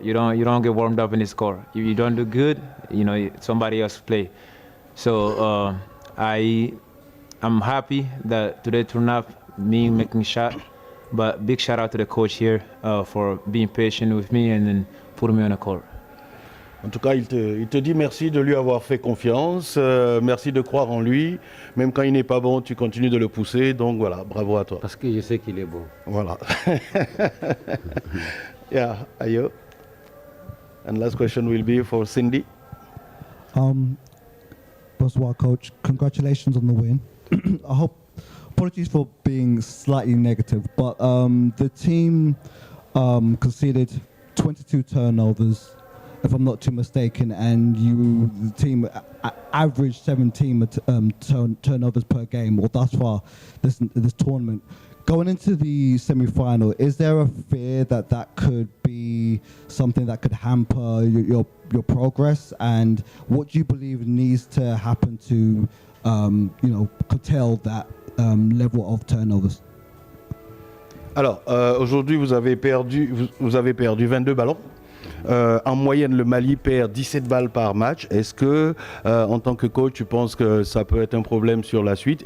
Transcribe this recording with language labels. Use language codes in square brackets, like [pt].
[en] You don't get warmed up in his core. If you don't do good, somebody else play. So I'm happy that today turned out me making shot. But big shout out to the coach here for being patient with me and then putting me on the court. [fr] En tout cas, il te dit merci de lui avoir fait confiance, merci de croire en lui. Même quand il n'est pas bon, tu continues de le pousser. Donc voilà, bravo à toi. Parce que je sais qu'il est bon. Voilà. [en] Yeah, Ayo. And last question will be for Cindy. First of all, Coach, congratulations on the win. I hope. Apologies for being slightly negative, but the team conceded 22 turnovers, if I'm not too mistaken, and the team averaged 17 turnovers per game, or thus far this tournament. Going into the semi-final, is there a fear that could be something that could hamper your progress? And what do you believe needs to happen to curtail that level of turnovers? [fr] Alors, aujourd'hui, vous avez perdu 22 ballons. En moyenne, le Mali perd 17 balles par match. Est-ce que, en tant que coach, tu penses que ça peut être un problème sur la suite?